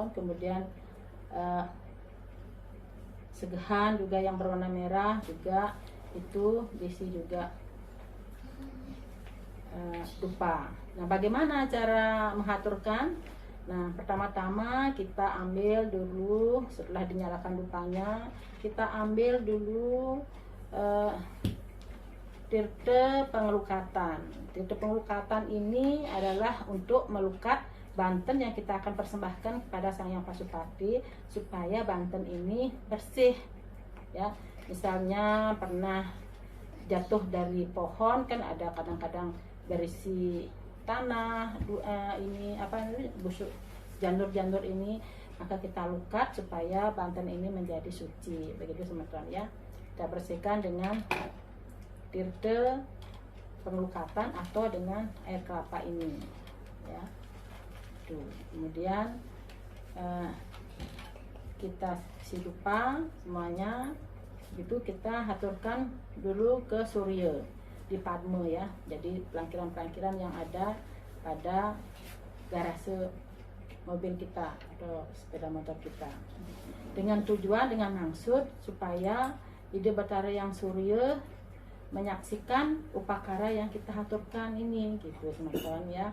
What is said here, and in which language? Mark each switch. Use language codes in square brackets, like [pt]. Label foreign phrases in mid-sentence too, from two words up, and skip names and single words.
[id] Kemudian segehan juga yang berwarna merah juga itu diisi juga dupa. Nah, bagaimana cara mengaturkan? Nah, pertama-tama kita ambil dulu, setelah dinyalakan dupanya, kita ambil dulu tirte pengelukatan. Tirte pengelukatan ini adalah untuk melukat Banten yang kita akan persembahkan kepada Sang Hyang Pasupati supaya Banten ini bersih. Ya, misalnya pernah jatuh dari pohon, kan ada kadang-kadang berisi tanah, ini apa ini, busuk janur-janur ini, maka kita lukat supaya Banten ini menjadi suci. Begitu teman-teman ya. Kita bersihkan dengan tirte pengelukatan atau dengan air kelapa ini ya. Tuh, kemudian kita sidupa semuanya itu, kita haturkan dulu ke Surya di Padma ya. Jadi pelangkiran-pelangkiran yang ada pada garase mobil kita atau sepeda motor kita, dengan tujuan, dengan maksud supaya Ide Batara yang Surya menyaksikan upakara yang kita haturkan ini gitu teman-teman ya.